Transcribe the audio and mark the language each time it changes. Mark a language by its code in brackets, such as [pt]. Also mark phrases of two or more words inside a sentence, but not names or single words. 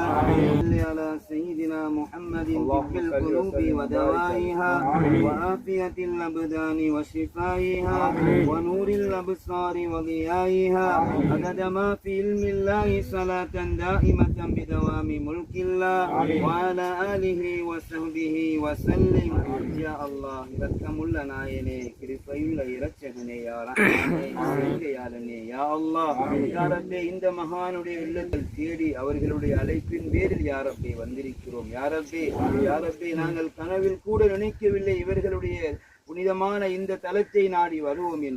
[ar] صل على سيدنا محمد طب القلوب ودوائها وعافية الأبدان وشفائها ونور الأبصار وضيائها عدد ما في علم الله صلاة دائمة بدوام ملك الله وعلى آله وصحبه وسلم. يا الله, [ta] இரக்கமுள்ள நாயனே, கிருபையுள்ள இரட்சகனே, யா ரஹ்மானே, இறையாளனே, [ar] يا الله, [ta] யா ரப்பே, இந்த மகானுடைய இல்லத்தில் தேடி அவர்களுடைய அழைப்பின் பேரில் யா ரப்பே வந்திருக்கிறோம். யா ரப்பே, நாங்கள் கனவில் கூட நினைக்கவில்லை இவர்களுடைய புனிதமான இந்த தலத்தை நாடி வருவோம் என்று.